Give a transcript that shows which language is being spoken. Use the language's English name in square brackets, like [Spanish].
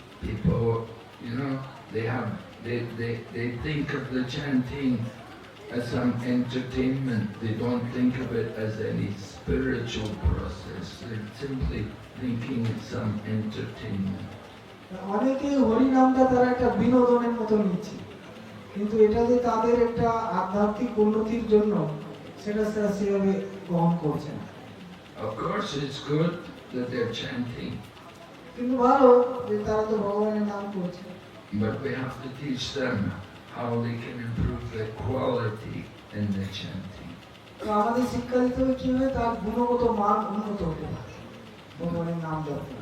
[English] People, you know, they think of the chanting as some entertainment. They don't think of it as any spiritual process. They're simply thinking it's some entertainment. [Bangla] অনেকেই হরিনামটা তারা একটা বিনোদনের মতো নিচ্ছে, কিন্তু এটা যে তাদের একটা আধ্যাত্মিক উন্নতির জন্য সেটা তারা সেভাবে গ্রহণ করছে না। [English] Of course, it's good that they're chanting, [Bangla] কিন্তু ভালো যে তারা তো ভগবানের নাম করছে, [English] but we have to teach them how they can improve the quality in the chanting. [Bangla] তো আমাদের শিক্ষা দিতে হবে কিভাবে তার গুণগত মান উন্নত হতে পারে ভগবানের নাম জপ করে।